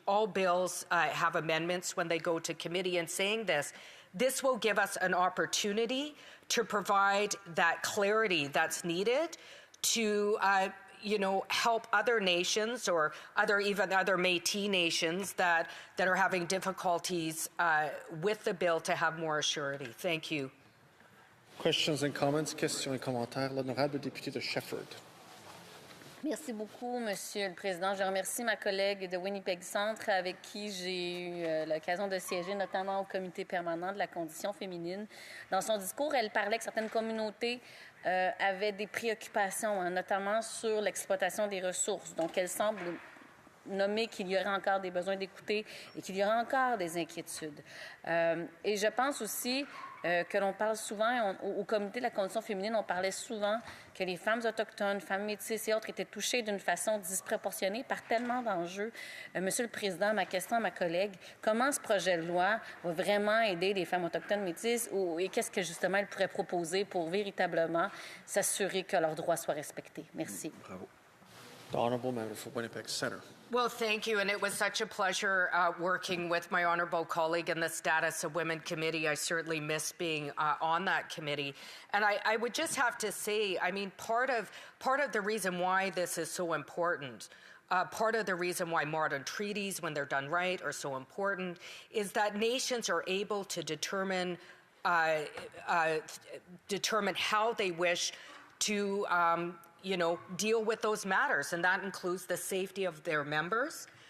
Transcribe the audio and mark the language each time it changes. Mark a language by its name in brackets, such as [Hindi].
[English] All bills have amendments when they go to committee, and saying this will give us an opportunity to provide that clarity that's needed to help other nations or even other Métis nations that are having difficulties with the bill to have more assurity. Thank you. Questions and comments, [French] questions et commentaires. L'honorable député de Shefford. Merci beaucoup, Monsieur le Président. Je remercie ma collègue de Winnipeg Centre avec qui j'ai eu l'occasion de siéger, notamment au comité permanent de la condition féminine. Dans son discours, elle parlait que certaines communautés avaient des préoccupations, notamment sur l'exploitation des ressources. Donc, elle semble nommer qu'il y aurait encore des besoins d'écouter et qu'il y aurait encore des inquiétudes. Et je pense aussi que l'on parle souvent, au comité de la condition féminine, on parlait souvent que les femmes autochtones, femmes métisses et autres étaient touchées d'une façon disproportionnée par tellement d'enjeux. Monsieur le Président, ma question à ma collègue, comment ce projet de loi va vraiment aider les femmes autochtones métisses et qu'est-ce que justement elle pourrait proposer pour véritablement s'assurer que leurs droits soient respectés? Merci. Bravo. [English] The Honourable Member for Winnipeg Centre. Well, thank you, and it was such a pleasure working with my honourable colleague in the Status of Women Committee. I certainly miss being on that committee. And I would just have to say, I mean, part of the reason why this is so important, part of the reason why modern treaties, when they're done right, are so important, is that nations are able to determine how they wish to deal with those matters, and that includes the safety of their members.